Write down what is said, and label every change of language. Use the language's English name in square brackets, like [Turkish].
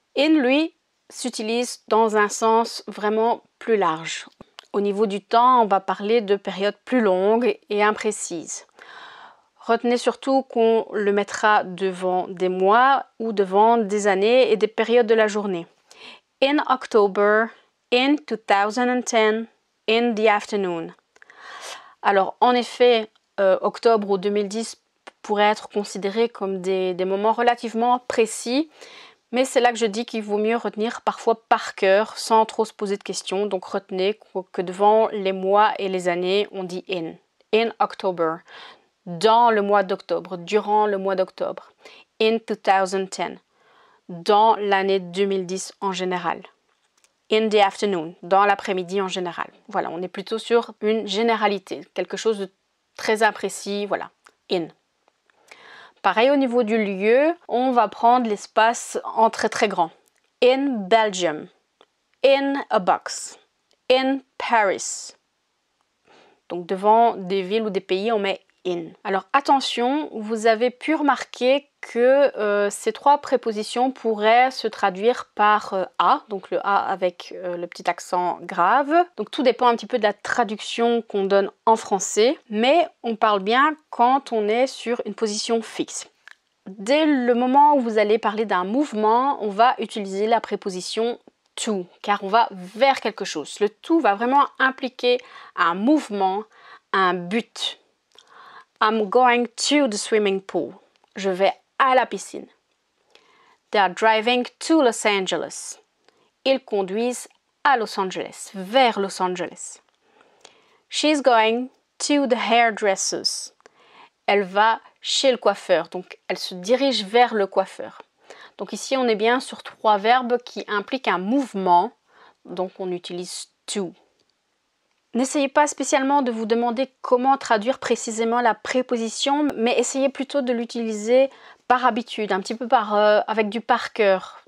[French] In, lui, s'utilise dans un sens vraiment plus large. Au niveau du temps, on va parler de périodes plus longues et imprécises. Retenez surtout qu'on le mettra devant des mois ou devant des années et des périodes de la journée. [English] In October, in 2010, in the afternoon. [French] Alors en effet, octobre ou 2010 pourrait être considéré comme des moments relativement précis, mais c'est là que je dis qu'il vaut mieux retenir parfois par cœur sans trop se poser de questions. Donc retenez que devant les mois et les années, on dit in. [English] In October. [French] Dans le mois d'octobre, durant le mois d'octobre. In 2010. Dans l'année 2010 en général. [English] In the afternoon, [French] dans l'après-midi en général. Voilà, on est plutôt sur une généralité, quelque chose de très imprécis, voilà, in. Pareil au niveau du lieu, on va prendre l'espace en très très grand. [English] In Belgium, in a box, in Paris. [French] Donc devant des villes ou des pays, on met in. Alors attention, vous avez pu remarquer que ces trois prépositions pourraient se traduire par a, donc le a avec le petit accent grave. Donc tout dépend un petit peu de la traduction qu'on donne en français, mais on parle bien quand on est sur une position fixe. Dès le moment où vous allez parler d'un mouvement, on va utiliser la préposition to, car on va vers quelque chose. Le to va vraiment impliquer un mouvement, un but. [English] I'm going to the swimming pool. [French] Je vais à la piscine. [English] They are driving to Los Angeles. [French] ils conduisent à Los Angeles, vers Los Angeles. [English] She's going to the hairdressers. [French] Elle va chez le coiffeur, donc elle se dirige vers le coiffeur. Donc ici, on est bien sur 3 verbes qui impliquent un mouvement, donc on utilise to. N'essayez pas spécialement de vous demander comment traduire précisément la préposition, mais essayez plutôt de l'utiliser par habitude, un petit peu avec du par cœur.